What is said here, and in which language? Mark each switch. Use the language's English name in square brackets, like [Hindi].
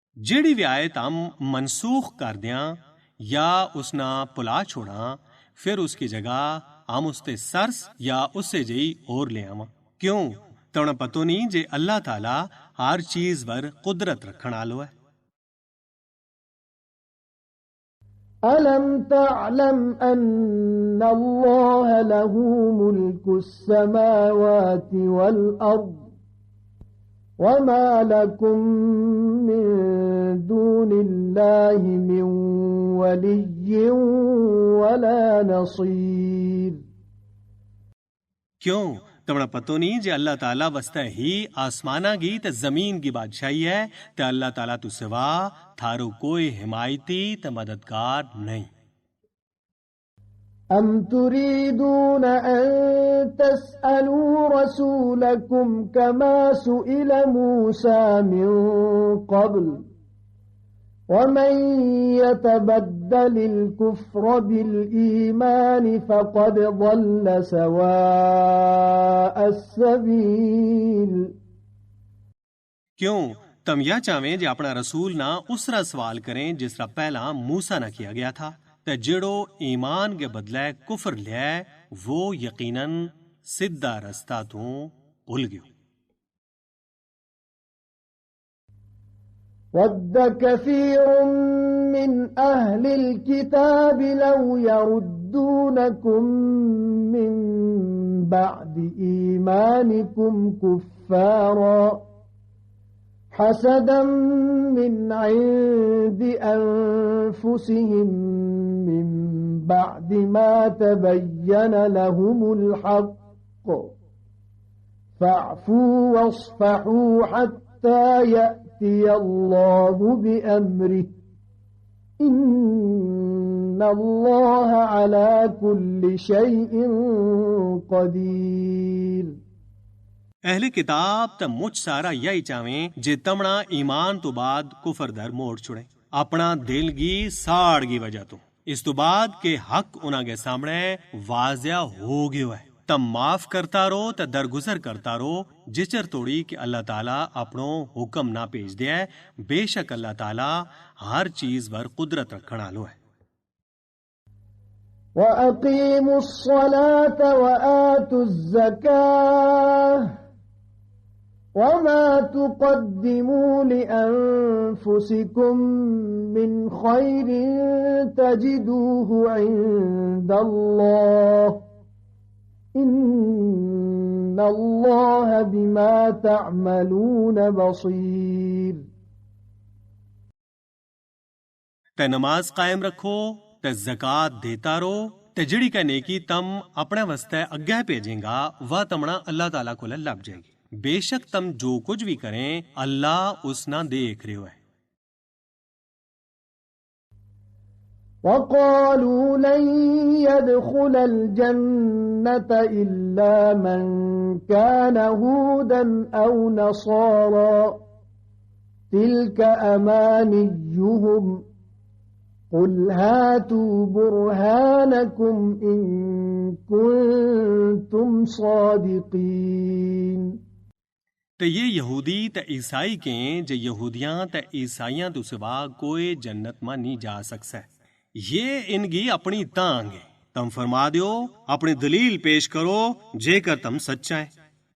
[Gujari] जेड़ी भी आयत हम मनसूख कर दियां या उसना पुला छोड़ा फिर उसकी जगह हम उसते सरस या उससे जई और ले आवा क्यों तोना पतो नहीं जे अल्लाह ताला हर चीज पर कुदरत रखण आलो है [Arabic] ألم تعلم أن الله له ملك السماوات والأرض وما لكم من دون الله من ولي ولا نصير [Gujari] क्यों तमना पतो नहीं जे अल्लाह ताला वस्ता ही आसमाना की ते जमीन की बादशाही है ते अल्लाह ताला तू सिवा थारो कोई हिमायती ते मददगार नहीं [Arabic] أم تريدون أن تسألوا رسولكم كما سئل موسى من قبل ومن يتبدل الكفر بالإيمان فقد ضل سواء السبيل [Gujari] क्यों तम यह चाहें जे अपना रसूल ना उसरा सवाल करें जिसरा पहला मूसा ना किया गया था ते जिड़ो ईमान के बदले कुफर ले वो यकीनन सिद्धा रास्ता तू भूल गयो [Arabic] ود كثير من أهل الكتاب لو يرد يردونكم من بعد إيمانكم كفارا حسدا من عند أنفسهم من بعد ما تبين لهم الحق فاعفوا واصفحوا حتى يأتي الله بأمره إن الله على كل شيء قدير [Gujari] अहले किताब ते मुझ सारा यही चावें जे तमना ईमान तो बाद कुफर दर मोड़ छुड़े अपना दिल गी साड़ गी वजह तो इस तो बाद के हक उना के सामने वाजिया हो गयो है तम माफ करता रो ते दरगुजर करता रो जिचर तोड़ी कि अल्लाह ताला अपनो हुक्म ना भेज दे बेशक अल्लाह ताला हर चीज पर कुदरत रखण आलो है [Arabic] وأقيموا الصلاة وآتوا الزكاة وما تقدموا لأنفسكم من خير تجدوه عند الله إن الله بما تعملون بصير [Gujari] ते नमाज कायम रखो ते ज़कात देता रो ते जिड़ी का नेकी तम अपने वास्ते अग्गे भेजेगा वह तमना अल्लाह ताला को लग जाएगी बेशक तम जो कुछ भी करें अल्लाह उसना देख रहे है [Arabic] وقالوا لن يدخل الجنة إلا من كان هودا أو نصارى تلك أمانيهم قل هاتوا برهانكم إن كنتم صادقين [Gujari] ते ये यहूदी ते ईसाई के जे यहूदियां ते ईसाइयां तो सिवा कोई जन्नत में नहीं जा सकता ये इनकी अपनी तांग है तम फरमा दियो अपनी दलील पेश करो जेकर तम सच्चा है